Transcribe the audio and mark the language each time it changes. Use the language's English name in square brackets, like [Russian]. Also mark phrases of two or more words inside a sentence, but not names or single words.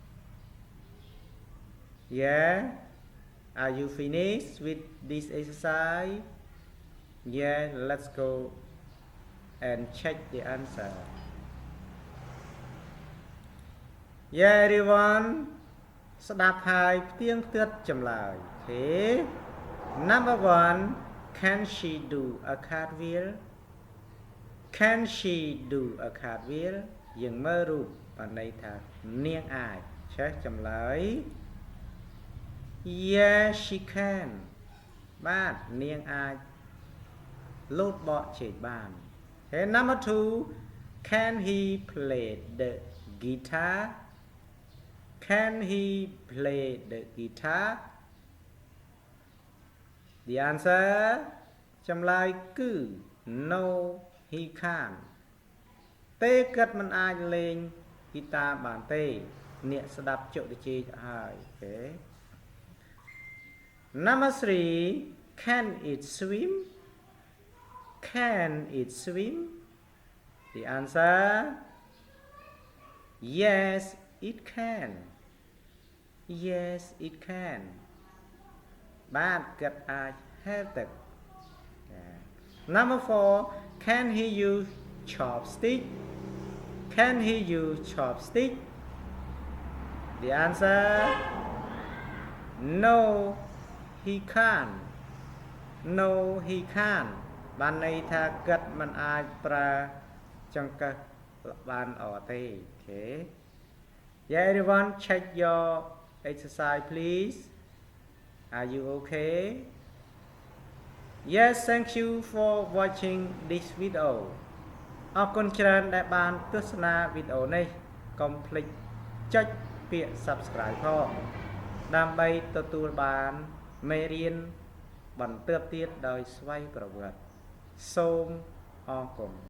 [English] yeah are you finished with this exercise yeah let's go and check the answer yeah everyone [Khmer] ស្ដាប់ហើយផ្ទៀងផ្ទាត់ចម្លើយ [English] Okay number 1 can she do a cartwheel can she do a cartwheel [Khmer] យើងមើលរូបបានន័យថានាងអាចចេះចម្លើយ [English] yes she can [Khmer] បាទនាងអាចលោតបកចេកបាន [English] Okay number 2 can he play the guitar can he play the guitar the answer [Khmer] ចម្លើយគឺ [English] no he can't [Khmer] ទេគាត់មិនអាចលេងហ្គីតាបានទេអ្នកស្ដាប់ជក់តិចហើយ [English] Okay number 3 can it swim can it swim the answer yes it can yes it can [Khmer] បាទគាត់អាចហែលទឹក [English] number 4 can he use chopstick can he use chopstick the answer no he can't no he can't [Khmer] បានន័យថាគាត់មិនអាចប្រើចង្កឹះបានអត់ទេ [English] Okay yeah everyone check your exercise please are you okay yes thank you for watching this video [Khmer] អរគុណច្រើនដែលបានទស្សនាវីដេអូនេះកុំភ្លេចចុចពាក្យ Subscribe ផងដើម្បីទទួលបានមេរៀនបន្តទៀតដោយស្វ័យប្រវត្តិសូមអរគុណ